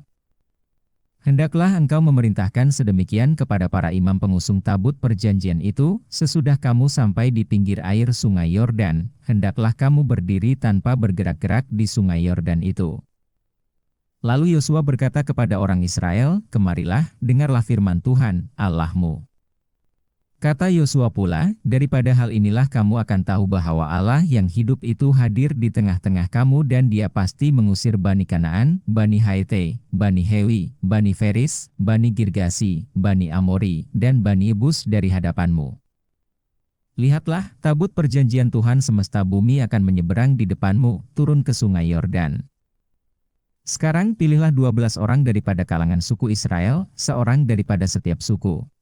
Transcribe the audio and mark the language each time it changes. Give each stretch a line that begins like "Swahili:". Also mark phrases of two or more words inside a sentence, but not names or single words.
Malay: Hendaklah engkau memerintahkan sedemikian kepada para imam pengusung tabut perjanjian itu, sesudah kamu sampai di pinggir air sungai Yordan, hendaklah kamu berdiri tanpa bergerak-gerak di sungai Yordan itu. Lalu Yosua berkata kepada orang Israel, kemarilah, dengarlah firman Tuhan, Allahmu. Kata Yosua pula, daripada hal inilah kamu akan tahu bahwa Allah yang hidup itu hadir di tengah-tengah kamu dan dia pasti mengusir Bani Kanaan, Bani Haite, Bani Hewi, Bani Feris, Bani Girgasi, Bani Amori, dan Bani Yebus dari hadapanmu. Lihatlah, tabut perjanjian Tuhan semesta bumi akan menyeberang di depanmu, turun ke sungai Yordan. Sekarang pilihlah 12 orang daripada kalangan suku Israel, seorang daripada setiap suku.